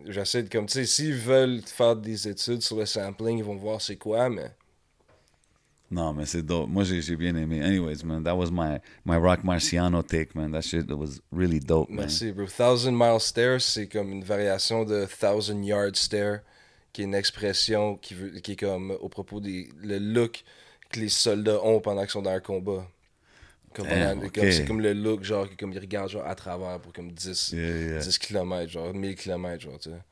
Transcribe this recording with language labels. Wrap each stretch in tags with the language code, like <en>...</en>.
<fr>J'essaie de, comme, tu sais, s'ils veulent faire des études sur le sampling, ils vont voir c'est quoi, mais... Non, mais c'est dope. Moi, j'ai bien aimé.</fr> <en>Anyways, man, that was my Rock Marciano take, man. That shit was really dope, man.</en> <fr>Merci, bro. 1000 Mile Stare, c'est comme une variation de 1000 Yard Stare, qui est une expression qui est comme au propos le look que les soldats ont pendant qu'ils sont dans un combat. Comme okay. C'est comme le look, genre, comme ils regardent genre, à travers pour comme 10 km, genre 1000 km, genre, tu sais.</fr>